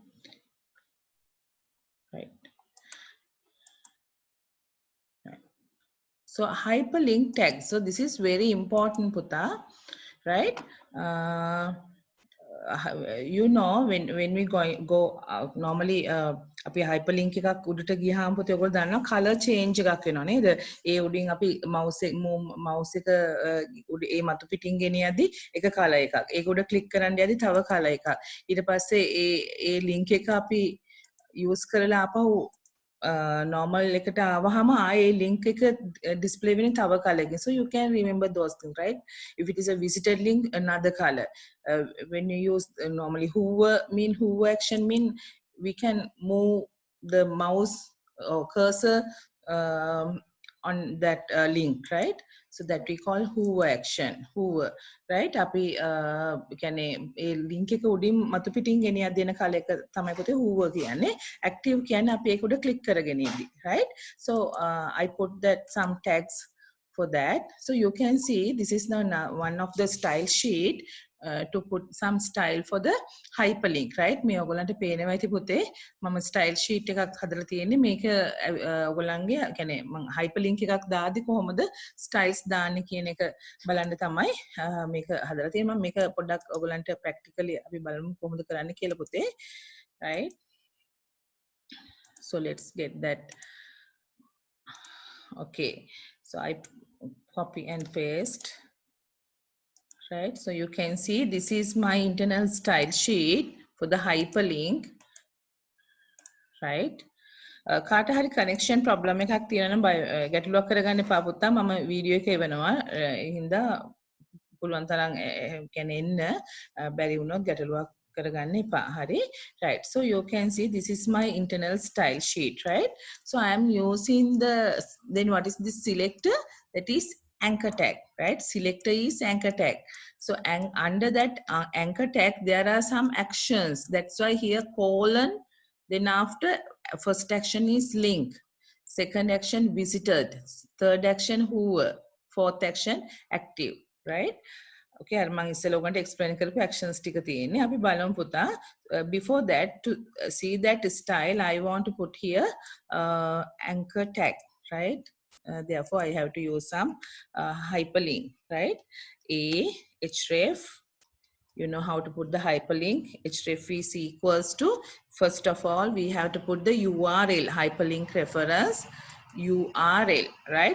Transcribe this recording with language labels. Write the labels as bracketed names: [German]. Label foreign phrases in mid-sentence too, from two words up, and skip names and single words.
[English] Right. So hyperlink tag. So this is very important, Puta, right? You know, when we go out, normally [Sinhala] අපි hyperlink එකක් උඩට ගියාම පුතේ ඔයගොල්ලෝ දන්නවා [English] color change [Sinhala] එකක් වෙනවා නේද? ඒ උඩින් අපි mouse එක උඩ ඒ මතු පිටින් ගෙනියද්දි එක color එකක්. ඒක උඩ click කරන්න යද්දි තව color එකක්. ඊට පස්සේ ඒ link එක අපි use කරලා ආපහු normal එකට ආවහම ආයේ link එක display වෙන තව color එකකින්. [English] So you can remember those things, right? If it is a visited link, another color. When you use normally hover action mean we can move the mouse or cursor on that link, right? So that we call hover action. Hover, right? [Sinhala] අපි කියන්නේ ඒ link එක උඩින් මතු පිටින් ගෙනියලා දෙන කාලය එක තමයි පුතේ hover කියන්නේ. Active කියන්නේ අපි ඒක උඩ click කරගෙන ඉඳි, right? [English] So I put that some tags for that. So you can see this is the one of the style sheet. to put some style for the hyperlink, right? [Sinhala] මේ ඔයගොල්ලන්ට පේනවා ඇති පුතේ මම [English] style sheet [Sinhala] එකක් හදලා තියෙන්නේ මේක ඔයගොල්ලන්ගේ يعني මම hyperlink එකක් දාද්දි කොහොමද styles දාන්නේ කියන එක බලන්න තමයි මේක හදලා තියෙන්නේ මම මේක පොඩ්ඩක් ඔයගොල්ලන්ට practically අපි බලමු කොහොමද කරන්න කියලා පුතේ, right? [English] So let's get that. Okay, so I copy and paste. Right, so you can see this is my internal style sheet for the hyperlink, right? [Sinhala] කාට හරි [English] connection problem [Sinhala] එකක් තියෙනවා නම් ගැටලුවක් කරගන්න එපා පුතා මම වීඩියෝ එක එවනවා ඒ හින්දා පුළුවන් තරම් කියන්නේ එන්න බැරි වුණොත් ගැටලුවක් කරගන්න එපා හරි, right? [English] So you can see this is my internal style sheet, right? So I am using the, then what is this selector? That is anchor tag, right? Selector is anchor tag. So under that anchor tag there are some actions, that's why here colon, then after first action is link, second action visited, third action who, fourth action active, right? [Sinhala] Okay, අර මම ඉස්සෙල්ලා ඔයගන්ට explain කරපු actions ටික තියෙන්නේ. අපි බලමු පුතා. [English] Before that, to see that style, I want to put here anchor tag, right? Therefore, I have to use some hyperlink, right? href. You know how to put the hyperlink. Href is equals to, first of all, we have to put the URL, hyperlink reference, URL, right?